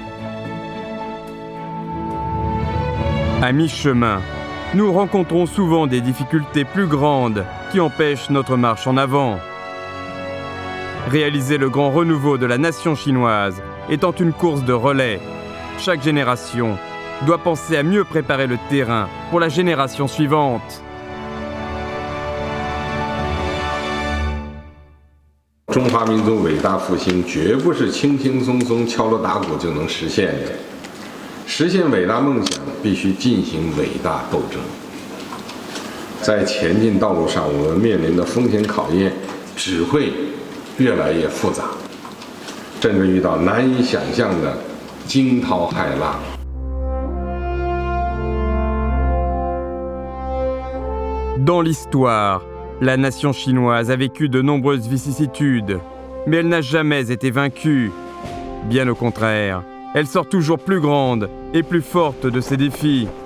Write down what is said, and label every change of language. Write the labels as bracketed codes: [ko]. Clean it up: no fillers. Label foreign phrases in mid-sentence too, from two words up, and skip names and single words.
[fr] À mi-chemin, nous rencontrons souvent des difficultés plus grandes qui empêchent notre marche en avant. Réaliser le grand renouveau de la nation chinoise étant une course de relais, chaque génération doit penser à mieux préparer le terrain pour la génération suivante. [zh] 中华民族伟大复兴绝不是轻轻松松敲锣打鼓就能实现的。实现伟大梦想，必须进行伟大斗争。在前进道路上，我们面临的风险考验只会越来越复杂，甚至遇到难以想象的惊涛骇浪。 [fr] Dans l'histoire, la nation chinoise a vécu de nombreuses vicissitudes, mais elle n'a jamais été vaincue. Bien au contraire, elle sort toujours plus grande et plus forte de ses défis.